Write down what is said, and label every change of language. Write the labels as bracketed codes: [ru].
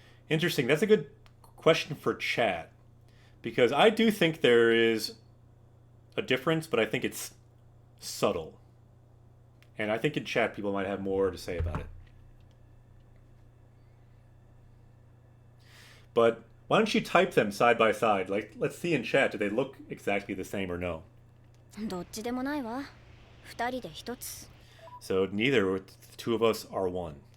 [en] Interesting, that's a good question for chat, because I do think there is a difference, but I think it's subtle. And I think in chat people might have more to say about it. But why don't you type them side by side? Like, let's see in chat, do they look exactly the same or no? [ja] どっちでもないわ二人で一つ [en] So neither, the two of us are one.